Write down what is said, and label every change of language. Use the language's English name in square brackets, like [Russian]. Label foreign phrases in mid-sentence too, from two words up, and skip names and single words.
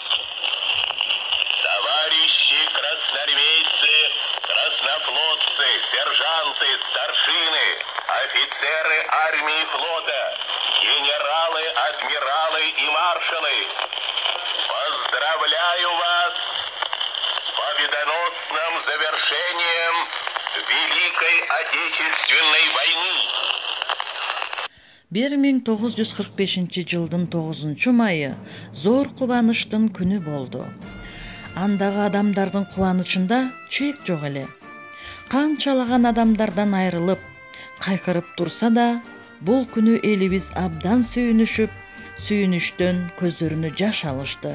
[Russian] Товарищи красноармейцы, краснофлотцы, сержанты, старшины, офицеры армии и флота, генералы, адмиралы и маршалы, поздравляю вас с победоносным завершением Великой Отечественной войны. [Kyrgyz] 1945 жылдын 9 майы зор кубанычтын күнү болду. Андагы адамдардын кубанычында чек жок эле. Канчалаган адамдардан айрылып, кайкырып турса да, бул күнү элибиз абдан сүйүнүшүп, сүйүнүштөн көздөрүнө жаш алышты.